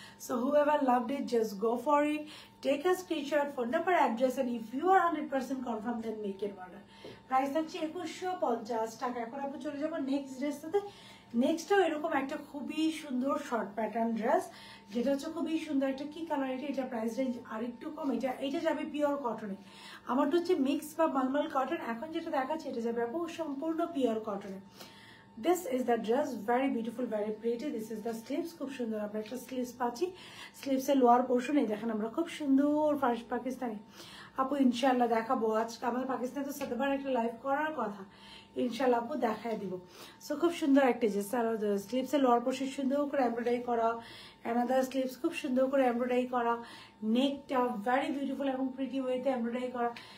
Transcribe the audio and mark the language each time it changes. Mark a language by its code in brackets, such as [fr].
[en] So whoever loved it just go for it, take a screenshot, phone number, address, and if you are 100% confirmed then make an order. [bn] Price হচ্ছে 2150 টাকা। এখন আমরা চলে যাবো next ড্রেসটাতে। নেক্সটও এরকম একটা খুবই সুন্দর শর্ট প্যাটার্ন ড্রেস, যেটা হচ্ছে খুবই সুন্দর একটা কি কালার এটা প্রাইস রেঞ্জ আর একটু কম। এটা যাবে পিওর কটনে, আমারটা হচ্ছে মিক্স বা মালমাল কটন। এখন যেটা দেখাচ্ছে এটা যাবে আপু সম্পূর্ণ pure কটনে। [en] This is the dress, very beautiful, very pretty. This is the sleeves, [bn] খুব সুন্দর আমরা একটা স্লিভস পাচ্ছি। স্লিভসের লোয়ার পোর্শন এই দেখেন আমরা খুব সুন্দর ফার্স্ট পাকিস্তানি আপু ইনশাল্লাহ দেখাবো। আজকে আমাদের পাকিস্তানে তো সাতবার একটা লাইভ করার কথা, ইনশাল্লাহ আপু দেখায় দিব। সো খুব সুন্দর একটা ড্রেস, আর স্লিভসের লোয়ার পোর্শন সুন্দর করে এমব্রয়ডারি করা, অ্যানাদার স্লিভস খুব সুন্দর করে এমব্রয়ডারি করা, নেকটা ভেরি বিউটিফুল এবং প্রিটি ওয়েতে এমব্রয়ডারি করা।